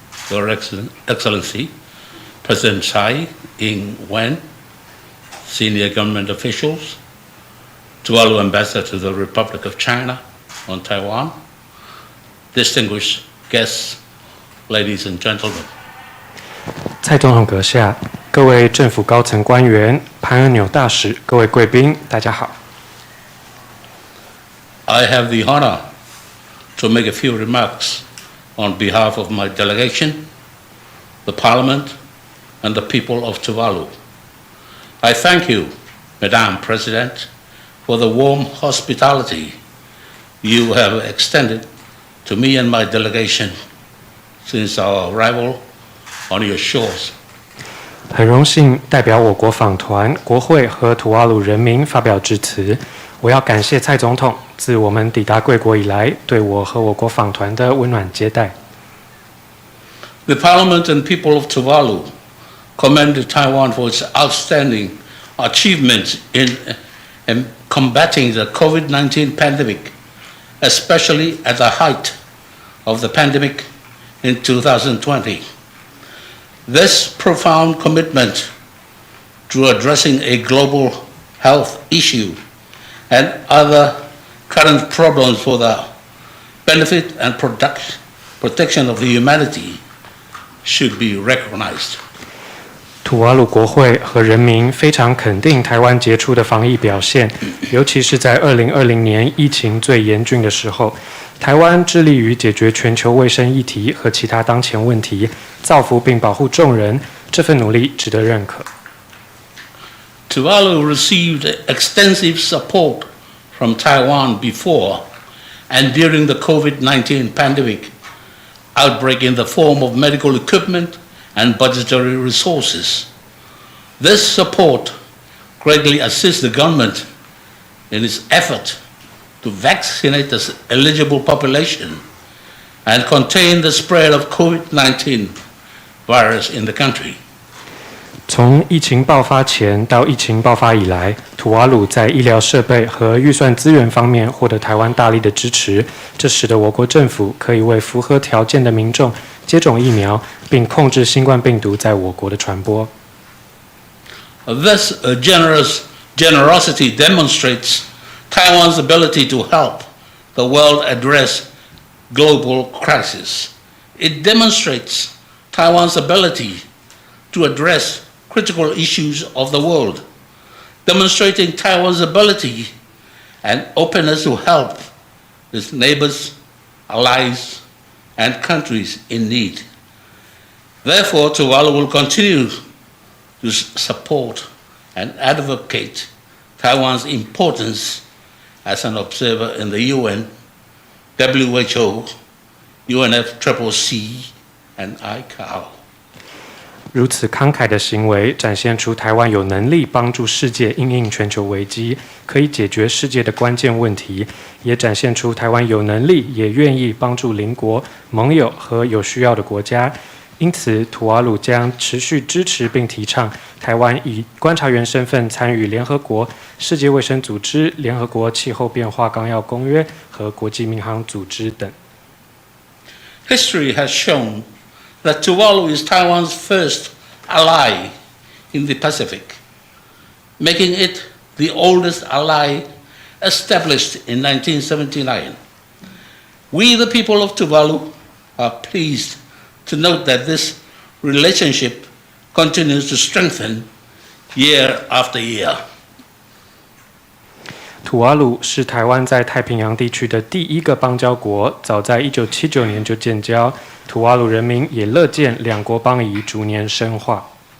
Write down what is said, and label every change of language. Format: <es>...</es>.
<en>Your Excellency, President Tsai Ing-wen, senior government officials, Tuvalu Ambassador to the Republic of China on Taiwan, distinguished guests, ladies and gentlemen.</en> <zh>蔡总统阁下，各位政府高层官员、潘恩纽大使、各位贵宾，大家好。</zh> <en>I have the honor to make a few remarks on behalf of my delegation, the Parliament, and the people of Tuvalu. I thank you, Madam President, for the warm hospitality you have extended to me and my delegation since our arrival on your shores.</en> <zh>很荣幸代表我国访团、国会和吐瓦鲁人民发表致辞。我要感谢蔡总统自我们抵达贵国以来，对我和我国访团的温暖接待。</zh> <en>The Parliament and people of Tuvalu commend Taiwan for its outstanding achievements in combating the COVID-19 pandemic, especially at the height of the pandemic in 2020. This profound commitment to addressing a global health issue and other current problems for the benefit and protection of the humanity should be recognized.</en> <zh>吐瓦鲁国会和人民非常肯定台湾杰出的防疫表现，尤其是在2020年疫情最严峻的时候，台湾致力于解决全球卫生议题和其他当前问题，造福并保护众人，这份努力值得认可。</zh> <en>Tuvalu received extensive support from Taiwan before and during the COVID-19 pandemic outbreak in the form of medical equipment and budgetary resources. This support greatly assists the government in its effort to vaccinate the eligible population and contain the spread of COVID-19 virus in the country.</en> <zh>从疫情爆发前到疫情爆发以来，吐瓦鲁在医疗设备和预算资源方面获得台湾大力的支持，这使得我国政府可以为符合条件的民众接种疫苗，并控制新冠病毒在我国的传播。</zh> <en>This generosity demonstrates Taiwan's ability to help the world address global crisis. It demonstrates Taiwan's ability to address critical issues of the world, demonstrating Taiwan's ability and openness to help its neighbors, allies, and countries in need. Therefore, Tuvalu will continue to support and advocate Taiwan's importance as an observer in the UN, WHO, UNFCCC, and ICAO.</en> <zh>如此慷慨的行为，展现出台湾有能力帮助世界因应全球危机，可以解决世界的关键问题，也展现出台湾有能力，也愿意帮助邻国、盟友和有需要的国家。因此，吐瓦鲁将持续支持并提倡台湾以观察员身份参与联合国、世界卫生组织、联合国气候变化纲要公约和国际民航组织等。</zh> <en>History has shown that Tuvalu is Taiwan's first ally in the Pacific, making it the oldest ally established in 1979. We, the people of Tuvalu, are pleased to note that this relationship continues to strengthen year after year.</en> <zh>吐瓦鲁是台湾在太平洋地区的第一个邦交国，早在1979年就建交，吐瓦鲁人民也乐见两国邦谊逐年深化。</zh>